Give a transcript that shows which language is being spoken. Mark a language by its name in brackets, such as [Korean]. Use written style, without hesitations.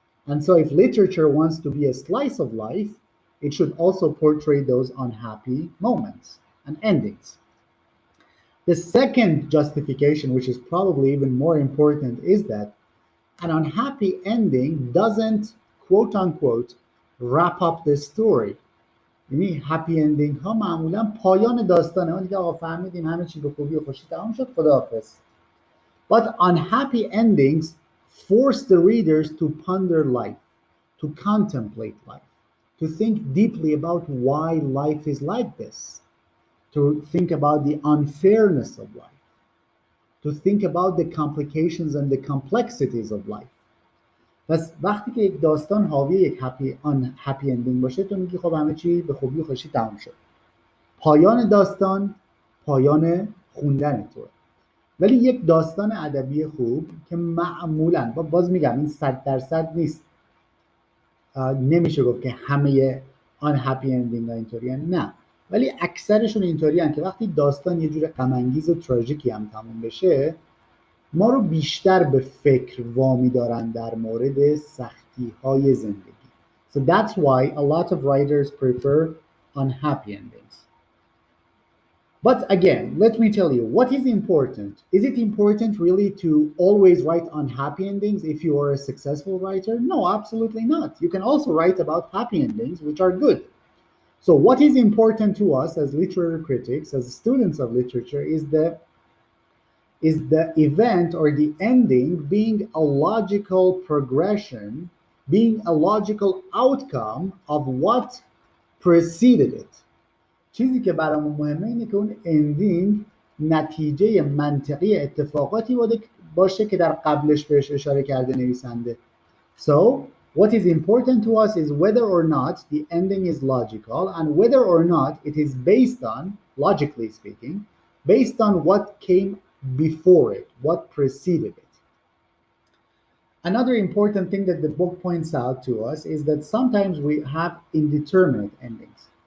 [English] And so, if literature wants to be a slice of life, it should also portray those unhappy moments and endings. The second justification, which is probably even more important, is that an unhappy ending doesn't, quote unquote, wrap up the story. [Persian] یعنی هپی اندینگ ها معمولا پایان داستانه. ما دیگه آقا فهمیدیم همه چی به خوبی و خوشی تمام شد، خداحافظ. [English] But unhappy endings force the readers to ponder life, to contemplate life, to think deeply about why life is like this, to think about the unfairness of life, to think about the complications and the complexities of life. [Persian] پس وقتی که یک داستان حاوی یک هپی اندینگ باشه، تو میگی خب همه چی به خوبی و خوشی تمام شد. پایان داستان پایان خوندن توه. ولی یک داستان ادبی خوب که معمولاً، باز میگم این 100% نیست، نمیشه گفت که همه آن هپی اندینگ ها اینطوری هن. نه، ولی اکثرشون اینطوری هن که وقتی داستان یه جور غم انگیز و تراژیکی هم تموم بشه، ما رو بیشتر به فکر وامی دارن در مورد سختی های زندگی. [English] So that's why a lot of writers prefer unhappy endings. But again, let me tell you, what is important? Is it important really to always write unhappy endings if you are a successful writer? No, absolutely not. You can also write about happy endings, which are good. So what is important to us as literary critics, as students of literature, is the event or the ending being a logical progression, being a logical outcome of what preceded it. [Persian] چیزی که برامون مهمه اینه که اون اندینگ نتیجه منطقی اتفاقاتی باشه که در قبلش بهش اشاره کرده نویسنده. [English] So what is important to us is whether or not the ending is logical and whether or not it is based on, logically speaking, based on what came before it, what preceded it. Another important thing that the book points out to us is that sometimes we have indeterminate endings.